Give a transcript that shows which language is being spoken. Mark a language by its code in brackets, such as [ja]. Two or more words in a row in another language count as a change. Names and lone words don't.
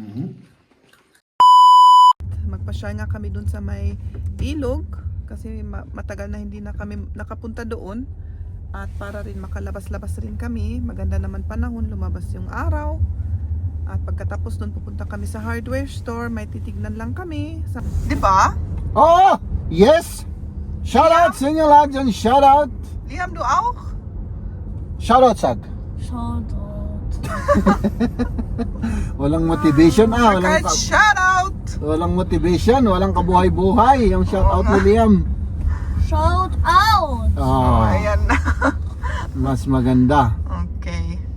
[tl] Magpa-share nga kami dun sa may ilog kasi matagal na hindi na kami nakapunta doon at para rin makalabas-labas rin kami. Maganda naman panahon, lumabas yung araw. At pagkatapos doon pupunta kami sa [en] hardware store, [tl] may titignan lang kami. Di ba? [en] Oh! Yes! [tl] Shoutout sa inyo lahat dyan. Shoutout. Liam, [de] du auch? [tl] Shoutout, Sag. Shoutout. Walang motivation Kahit shoutout! walang motivation, walang kabuhay-buhay. Yung shoutout ni Liam. Shoutout. Oh, Ayan na. mas maganda. Okay.